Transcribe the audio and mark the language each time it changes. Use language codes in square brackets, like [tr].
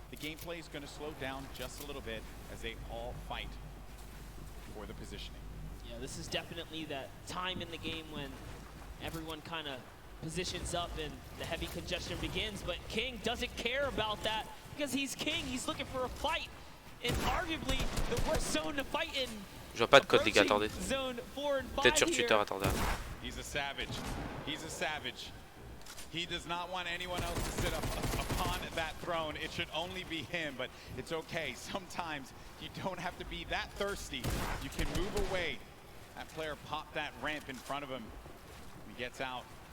[en] The gameplay is going to slow down just a little bit as they all fight for the positioning. Yeah, this is definitely that time in the game when everyone kind of positions up and the heavy congestion begins, but King doesn't care about that because he's King. He's looking for a fight in arguably the worst zone to fight in. [fr] Je vois pas de code, les gars, attendez. Peut-être sur Twitter, attendez. [en] He's a savage. He's a savage. He does not want anyone else to sit up upon that throne. It should only be him, but it's okay. Sometimes you don't have to be that thirsty. You can move away. That player popped that ramp in front of him. He gets out.